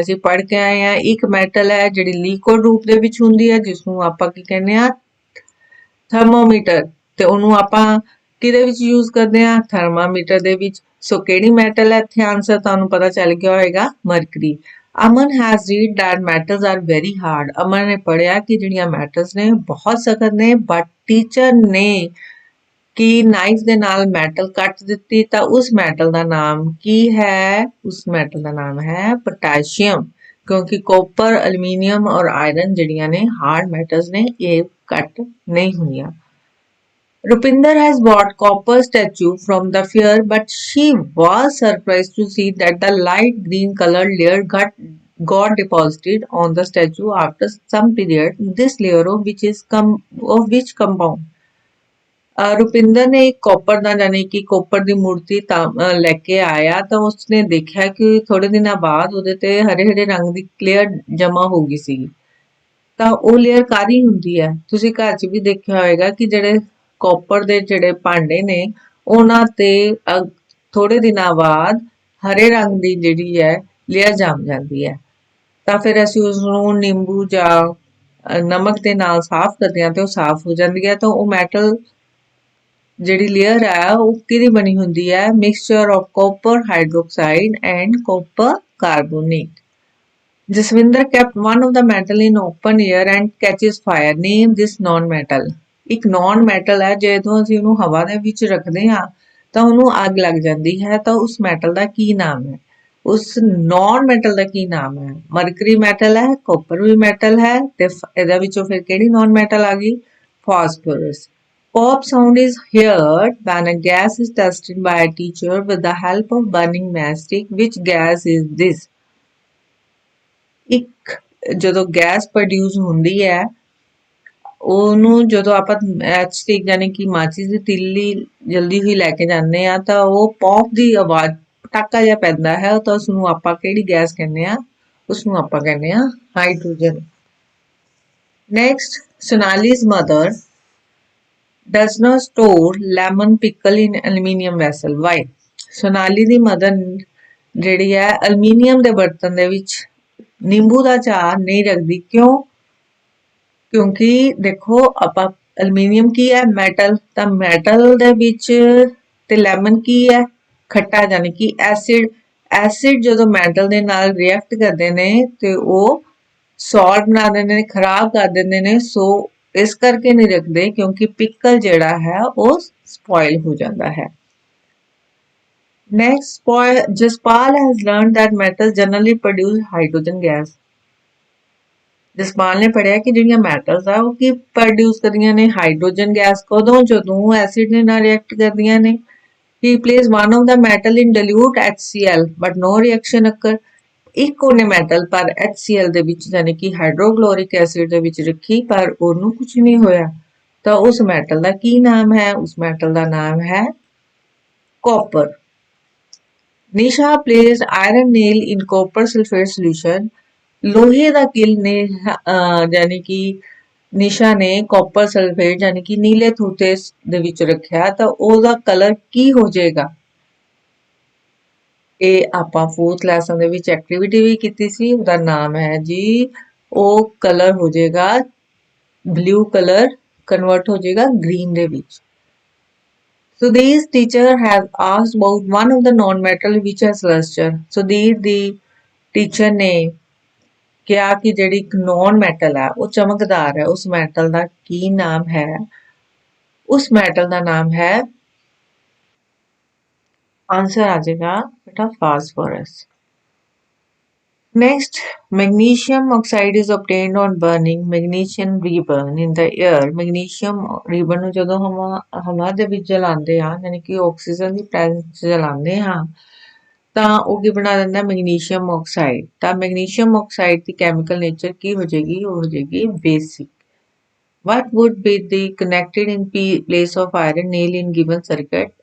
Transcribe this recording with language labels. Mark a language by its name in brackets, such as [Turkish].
[Punjabi] ਅਸੀਂ ਪੜ੍ਹ ਕੇ ਆਏ ਆ ਇੱਕ ਮੈਟਲ ਹੈ ਜਿਹੜੀ ਲਿਕੁਇਡ ਰੂਪ ਦੇ ਵਿੱਚ ਹੁੰਦੀ ਹੈ ਜਿਸਨੂੰ ਆਪਾਂ ਕੀ ਕਹਿੰਦੇ ਆ, ਥਰਮੋਮੀਟਰ। ਤੇ ਉਹਨੂੰ ਆਪਾਂ ਕਿਹਦੇ ਵਿੱਚ ਯੂਜ਼ ਕਰਦੇ ਆ, ਥਰਮਾਮੀਟਰ ਦੇ ਵਿੱਚ। ਸੋ ਕਿਹੜੀ ਮੈਟਲ ਹੈ, ਇੱਥੇ ਆਂਸਰ ਤੁਹਾਨੂੰ ਪਤਾ ਚੱਲ ਗਿਆ ਹੋਏਗਾ, mercury. [English] Aman has read that metals are very hard। [Punjabi] ਅਮਨ ਨੇ ਪੜ੍ਹਿਆ ਕਿ ਜਿਹੜੀਆਂ ਮੈਟਲਸ ਨੇ ਬਹੁਤ ਸਖਤ ਨੇ, ਬਟ ਟੀਚਰ ਨੇ ਕਿ ਨਾਈਫ ਦੇ ਨਾਲ ਮੈਟਲ ਕੱਟ ਦਿੱਤੀ ਤਾਂ ਉਸ ਮੈਟਲ ਦਾ ਨਾਮ ਕੀ ਹੈ, ਉਸ ਮੈਟਲ ਦਾ ਨਾਮ ਹੈ ਪੋਟਾਸ਼ੀਅਮ। ਕਿਉਂਕਿ ਕੋਪਰ, ਐਲੂਮੀਨੀਅਮ ਔਰ ਆਇਰਨ ਜਿਹੜੀਆਂ ਨੇ ਹਾਰਡ ਮੈਟਲਸ ਨੇ, ਇਹ ਕੱਟ ਨਹੀਂ ਹੁੰਦੀਆਂ। [English] Rupinder has bought copper statue from the fair, but she was surprised to see that the light green colored layer got deposited on the statue after some period। This layer of which compound? [Punjabi] Rupinder ਨੇ ਇੱਕ copper ਦਾ ਯਾਨੀ ਕਿ copper ਦੀ ਮੂਰਤੀ ਲੈ ਕੇ ਆਇਆ ਤਾਂ ਉਸਨੇ ਦੇਖਿਆ ਕਿ ਥੋੜੇ ਦਿਨਾਂ ਬਾਅਦ ਉਹਦੇ ਤੇ ਹਰੇ ਹਰੇ ਰੰਗ ਦੀ ਲੇਅਰ ਜਮਾ ਹੋ ਗਈ ਸੀ। ਤਾਂ ਉਹ ਲੇਅਰ ਕਾਹਦੀ ਹੁੰਦੀ ਹੈ? ਤੁਸੀਂ ਘਰ 'ਚ ਵੀ ਦੇਖਿਆ ਹੋਏਗਾ ਕਿ ਜਿਹੜੇ ਕਾਪਰ ਦੇ ਜਿਹੜੇ ਭਾਂਡੇ ਨੇ ਉਹਨਾਂ ਤੇ ਥੋੜੇ ਦਿਨਾਂ ਬਾਅਦ ਹਰੇ ਰੰਗ ਦੀ ਜਿਹੜੀ ਹੈ ਲੇਅਰ ਜੰਮ ਜਾਂਦੀ ਹੈ। ਤਾਂ ਫਿਰ ਅਸੀਂ ਉਸਨੂੰ ਨਿੰਬੂ ਜਾਂ ਨਮਕ ਦੇ ਨਾਲ ਸਾਫ਼ ਕਰਦੇ ਹਾਂ ਤੇ ਉਹ ਸਾਫ਼ ਹੋ ਜਾਂਦੀ ਹੈ। ਤਾਂ ਉਹ ਮੈਟਲ ਜਿਹੜੀ ਲੇਅਰ ਹੈ ਉਹ ਕਿਹਦੀ ਬਣੀ ਹੁੰਦੀ ਹੈ, [English] Mixture of copper hydroxide and copper carbonate. Jaswinder kept one of the metal in open air and catches fire। Name this non-metal। [Punjabi] ਇੱਕ ਨੌਨ ਮੈਟਲ ਹੈ, ਜਦੋਂ ਅਸੀਂ ਉਹਨੂੰ ਹਵਾ ਦੇ ਵਿੱਚ ਰੱਖਦੇ ਹਾਂ ਤਾਂ ਉਹਨੂੰ ਅੱਗ ਲੱਗ ਜਾਂਦੀ ਹੈ, ਤਾਂ ਉਸ ਮੈਟਲ ਦਾ ਕੀ ਨਾਮ ਹੈ, ਉਸ ਨੌਨ ਮੈਟਲ ਦਾ ਕੀ ਨਾਮ ਹੈ? ਮਰਕਰੀ ਮੈਟਲ ਹੈ, ਕਾਪਰ ਵੀ ਮੈਟਲ ਹੈ, ਤੇ ਇਹਦੇ ਵਿੱਚੋਂ ਫਿਰ ਕਿਹੜੀ ਨੌਨ ਮੈਟਲ ਆ ਗਈ, phosphorus. [English] Pop sound is heard when a gas is tested by a teacher with the help of burning matchstick। Which gas is this? [Punjabi] ਇੱਕ ਜਦੋਂ ਗੈਸ ਪ੍ਰੋਡਿਊਸ ਹੁੰਦੀ ਹੈ ਉਹਨੂੰ ਜਦੋਂ ਆਪਾਂ ਮੈਚਸਟਿਕ ਯਾਨੀ ਕਿ ਮਾਚਿਸ ਦੀ ਤਿੱਲੀ ਜਲਦੀ ਹੀ ਲੈ ਕੇ ਜਾਂਦੇ ਆ ਤਾਂ ਉਹ ਪੌਪ ਦੀ ਆਵਾਜ਼ ਪਟਾਕਾ ਜਿਹਾ ਪੈਂਦਾ ਹੈ, ਤਾਂ ਉਸਨੂੰ ਆਪਾਂ ਕਿਹੜੀ ਗੈਸ ਕਹਿੰਦੇ ਆ, ਉਸਨੂੰ ਆਪਾਂ ਕਹਿੰਦੇ ਆ hydrogen. [English] Next, Sonali's mother does not store lemon pickle in aluminium vessel। Why? [Punjabi] Sonali ਦੀ mother ਜਿਹੜੀ ਹੈ ਅਲਮੀਨੀਅਮ ਦੇ ਬਰਤਨ ਦੇ ਵਿੱਚ ਨਿੰਬੂ ਦਾ ਅਚਾਰ ਨਹੀਂ ਰੱਖਦੀ। ਕਿਉਂ? ਕਿਉਂਕਿ ਦੇਖੋ ਆਪਾਂ ਐਲੂਮੀਨੀਅਮ ਕੀ ਹੈ, ਮੈਟਲ। ਤਾਂ ਮੈਟਲ ਦੇ ਵਿੱਚ ਤੇ ਲੈਮਨ ਕੀ ਹੈ, ਖੱਟਾ ਯਾਨੀ ਕਿ ਐਸਿਡ। ਐਸਿਡ ਜਦੋਂ ਮੈਟਲ ਦੇ ਨਾਲ ਰਿਐਕਟ ਕਰਦੇ ਨੇ ਤੇ ਉਹ ਸੌਲਟ ਬਣਾ ਦਿੰਦੇ ਨੇ, ਖਰਾਬ ਕਰ ਦਿੰਦੇ ਨੇ। ਸੋ ਇਸ ਕਰਕੇ ਨਹੀਂ ਰੱਖਦੇ ਕਿਉਂਕਿ ਪਿਕਲ ਜਿਹੜਾ ਹੈ ਉਹ ਸਪੋਇਲ ਹੋ ਜਾਂਦਾ ਹੈ। [English] Next, Jaspal has learned that metals generally produce hydrogen gas। [Punjabi] Jaspal ਨੇ ਪੜ੍ਹਿਆ ਕਿ ਜਿਹੜੀਆਂ ਮੈਟਲਸ ਆ ਉਹ ਕੀ ਪ੍ਰੋਡਿਊਸ ਕਰਦੀਆਂ ਨੇ, ਹਾਈਡਰੋਜਨ ਗੈਸ। ਕਦੋਂ? ਜਦੋਂ ਐਸਿਡ ਦੇ ਨਾਲ ਰਿਐਕਟ ਕਰਦੀਆਂ ਨੇ। [English] He placed one of the metal in dilute HCl but no reaction occur. [Punjabi] ਇੱਕ ਉਹਨੇ ਮੈਟਲ ਪਰ HCl ਦੇ ਵਿੱਚ ਯਾਨੀ ਕਿ ਹਾਈਡਰੋਕਲੋਰਿਕ ਐਸਿਡ ਦੇ ਵਿੱਚ ਰੱਖੀ ਪਰ ਉਹਨੂੰ ਕੁਝ ਨਹੀਂ ਹੋਇਆ। ਤਾਂ ਉਸ ਮੈਟਲ ਦਾ ਕੀ ਨਾਮ ਹੈ? ਉਸ ਮੈਟਲ ਦਾ ਨਾਮ ਹੈ copper. [English] Nisha placed iron nail in copper sulfate solution. [Punjabi] ਲੋਹੇ ਦਾ ਕਿਲ ਨੇ ਯਾਨੀ ਕਿ ਨਿਸ਼ਾ ਨੇ ਕਾਪਰ ਸਲਫੇਟ ਯਾਨੀ ਕਿ ਨੀਲੇ ਤੂਤੇ ਦੇ ਵਿੱਚ ਰੱਖਿਆ ਤਾਂ ਉਹਦਾ ਕਲਰ ਕੀ ਹੋ ਜਾਏਗਾ? ਇਹ ਆਪਾਂ 4th ਲੈਸਨ ਦੇ ਵਿੱਚ ਐਕਟੀਵਿਟੀ ਵੀ ਕੀਤੀ ਸੀ। ਉਹਦਾ ਨਾਮ ਹੈ ਜੀ, ਉਹ ਕਲਰ ਹੋ ਜਾਏਗਾ ਬਲੂ ਕਲਰ ਕਨਵਰਟ ਹੋ ਜਾਏਗਾ ਗ੍ਰੀਨ ਦੇ ਵਿੱਚ। [English] Sudhir's teacher has asked about one of the non-metal which has luster. [Punjabi] Sudhir ਦੀ teacher ਨੇ ਕਿਹਾ ਕਿ ਜਿਹੜੀ ਇੱਕ ਨੌਨ ਮੈਟਲ ਹੈ ਉਹ ਚਮਕਦਾਰ ਹੈ, ਉਸ ਮੈਟਲ ਦਾ ਕੀ ਨਾਮ ਹੈ? ਉਸ ਮੈਟਲ ਦਾ ਨਾਮ ਹੈ, ਆਂਸਰ ਆ ਜਾਏਗਾ ਬੇਟਾ phosphorus. [English] Next, magnesium oxide is obtained on burning magnesium ribbon in the air. [Punjabi] Magnesium ribbon ਨੂੰ ਜਦੋਂ ਹਵਾ ਦੇ ਵਿੱਚ ਜਲਾਉਂਦੇ ਹਾਂ ਯਾਨੀ ਕਿ ਆਕਸੀਜਨ ਦੀ ਪ੍ਰੈਜ਼ੈਂਸ ਜਲਾਉਂਦੇ ਹਾਂ ਤਾਂ ਉਹ ਕੀ ਬਣਾ ਦਿੰਦਾ? Magnesium oxide. ਤਾਂ ਮੈਗਨੀਸ਼ੀਅਮ ਆਕਸਾਈਡ ਦੀ ਕੈਮੀਕਲ ਨੇਚਰ ਕੀ ਹੋ ਜਾਏਗੀ? ਉਹ ਹੋ ਜਾਏਗੀ basic. [English] What would be the connected in place of iron nail in given circuit?